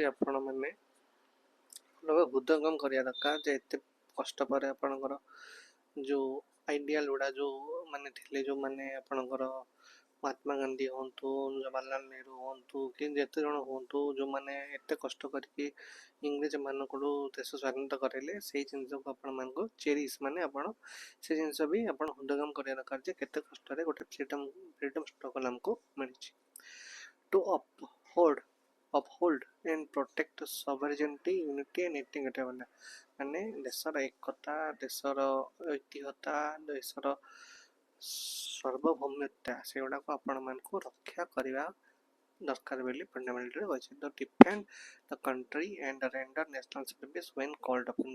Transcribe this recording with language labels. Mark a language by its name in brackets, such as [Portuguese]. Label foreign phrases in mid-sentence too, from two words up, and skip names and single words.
[Odia] ଆପଣ ମାନେ ହୃଦୟଙ୍ଗମ କରିବା ଦରକାର, ଯେ ଏତେ କଷ୍ଟ ପରେ ଆପଣଙ୍କର ଯେଉଁ ଆଇଡ଼ିଆଲ ଗୁଡ଼ା ଯେଉଁ ମାନେ ଥିଲେ, ଯେଉଁମାନେ ଆପଣଙ୍କର ମହାତ୍ମା ଗାନ୍ଧୀ ହୁଅନ୍ତୁ, ଜବାହରଲାଲ ନେହେରୁ ହୁଅନ୍ତୁ, କି ଯେତେ ଜଣ ହୁଅନ୍ତୁ, ଯେଉଁମାନେ ଏତେ କଷ୍ଟ କରିକି ଇଂରେଜମାନଙ୍କଠୁ ଦେଶ ସ୍ୱାଧୀନତା କରାଇଲେ, ସେଇ ଜିନିଷକୁ ଆପଣମାନଙ୍କୁ ଚେରିଶ, ମାନେ ଆପଣ ସେ ଜିନିଷ ବି ଆପଣ ହୃଦୟଙ୍ଗମ କରିବା ଦରକାର ଯେ କେତେ କଷ୍ଟରେ ଗୋଟେ [English] freedom struggle [Odia] ଆମକୁ ମିଳିଛି। [English] ଟୁ uphold and protect sovereignty, unity and integrity, [Odia] ମାନେ ଦେଶର ଏକତା, ଦେଶର ଐତିହ୍ୟତା, ଦେଶର ସାର୍ବଭୌମତ୍ୱ, ସେଗୁଡ଼ାକୁ ଆପଣମାନଙ୍କୁ ରକ୍ଷା କରିବା ଦରକାର ବୋଲି ଫଣ୍ଡାମେଣ୍ଟାଲରେ କହିଛି। [English] to defend the country and render national service when called upon.